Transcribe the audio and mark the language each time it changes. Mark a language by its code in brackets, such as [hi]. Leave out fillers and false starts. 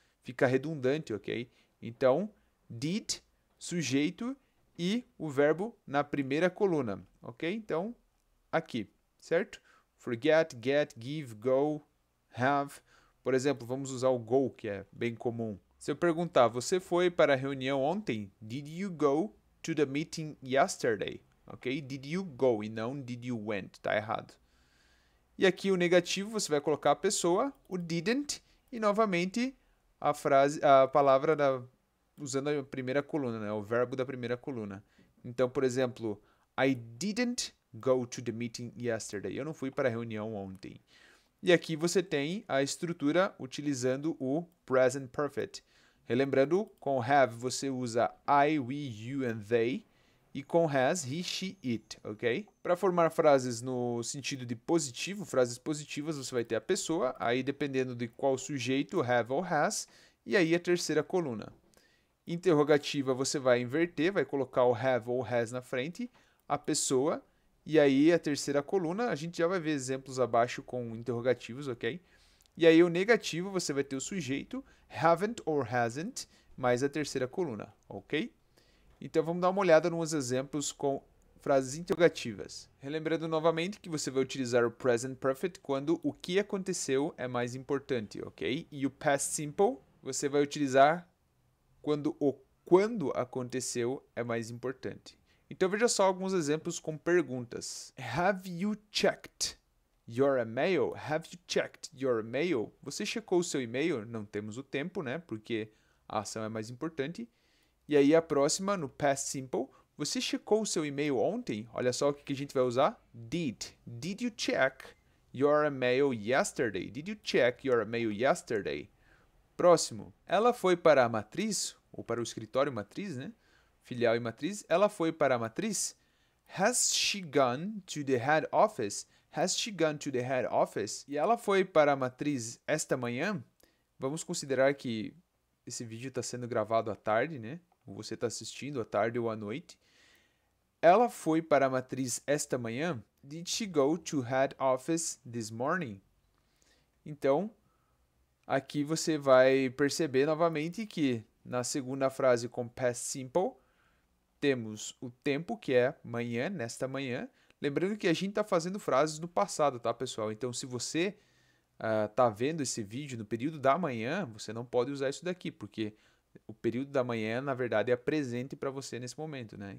[pt] Fica redundante, ok? Então, did, sujeito e o verbo na primeira coluna, ok? Então, aqui, certo? Forget, get, give, go, have. Por exemplo, vamos usar o go, que é bem comum. Se eu perguntar, você foi para a reunião ontem? [en] Did you go to the meeting yesterday? Ok? Did you go [pt] e não [en] did you went. [pt] Tá errado. E aqui o negativo, você vai colocar a pessoa, o didn't, e novamente a palavra usando a primeira coluna, né? O verbo da primeira coluna. Então, por exemplo, [en] I didn't go to the meeting yesterday. [pt] Eu não fui para a reunião ontem. E aqui você tem a estrutura utilizando o present perfect. Relembrando, com have você usa [en] I, we, you and they. [pt] E com has, he, she, it, ok? Para formar frases no sentido de positivo, frases positivas, você vai ter a pessoa, aí dependendo de qual sujeito, have ou has, e aí a terceira coluna. Interrogativa, você vai inverter, vai colocar o have ou has na frente, a pessoa, e aí a terceira coluna, a gente já vai ver exemplos abaixo com interrogativos, ok? E aí o negativo, você vai ter o sujeito, [en] haven't or hasn't, [pt] mais a terceira coluna, ok? Então vamos dar uma olhada nos exemplos com frases interrogativas. Relembrando novamente que você vai utilizar o present perfect quando o que aconteceu é mais importante, ok? E o past simple você vai utilizar quando o quando aconteceu é mais importante. Então veja só alguns exemplos com perguntas. [en] Have you checked your email? Have you checked your email? [pt] Você checou o seu e-mail? Não temos o tempo, né? Porque a ação é mais importante. E aí a próxima, no past simple, você checou o seu e-mail ontem? Olha só o que a gente vai usar. [en] Did. Did you check your email yesterday? Did you check your email yesterday? [pt] Próximo. Ela foi para a matriz, ou para o escritório matriz, né? Filial e matriz. Ela foi para a matriz. [en] Has she gone to the head office? Has she gone to the head office? [pt] E ela foi para a matriz esta manhã? Vamos considerar que esse vídeo está sendo gravado à tarde, né? Ou você está assistindo à tarde ou à noite. Ela foi para a matriz esta manhã? [en] Did she go to head office this morning? [pt] Então, aqui você vai perceber novamente que na segunda frase com past simple, temos o tempo, que é manhã, nesta manhã. Lembrando que a gente está fazendo frases no passado, tá, pessoal? Então, se você está vendo esse vídeo no período da manhã, você não pode usar isso daqui, porque o período da manhã, na verdade, é presente para você nesse momento, né?